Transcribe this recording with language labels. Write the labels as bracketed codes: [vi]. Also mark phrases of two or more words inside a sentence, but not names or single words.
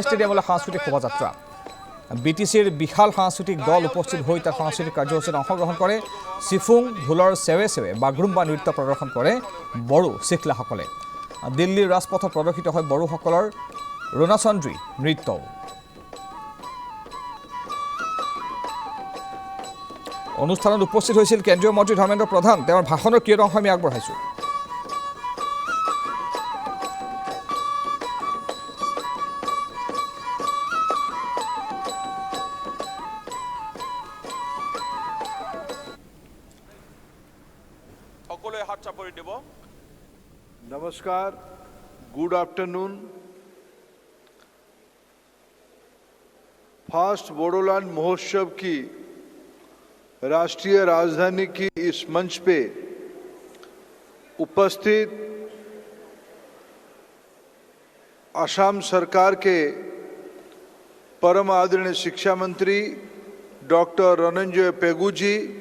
[as] ষ্টেডিয়ামলৈ সাংস্কৃতিক শোভাযাত্ৰা বিটিচিৰ বিশাল সাংস্কৃতিক দল উপস্থিত হৈ তাৰ সাংস্কৃতিক কাৰ্যসূচীত অংশগ্ৰহণ কৰে সিফুং ঢোলৰ সেৱে সেৱে বাগৰুম্বা নৃত্য প্ৰদৰ্শন কৰে বড়ো শিখলাসকলে দিল্লীৰ ৰাজপথত প্ৰদৰ্শিত হয় বড়োসকলৰ ৰণচন্দ্ৰী নৃত্য অনুষ্ঠানত উপস্থিত হৈছিল কেন্দ্ৰীয় মন্ত্ৰী ধৰ্মেন্দ্ৰ প্ৰধান তেওঁৰ ভাষণৰ ক্ৰিয়াৰ অংশ আমি আগবঢ়াইছো সকলোৱে হাত চাপৰি দিব [hi] नमस्कार [en] good afternoon [hi] फास्ट बोडोलैंड महोत्सव की राष्ट्रीय राजधानी की इस मंच पे उपस्थित असम सरकार के परम आदरणीय शिक्षा मंत्री डॉक्टर रनंजय पेगू जी,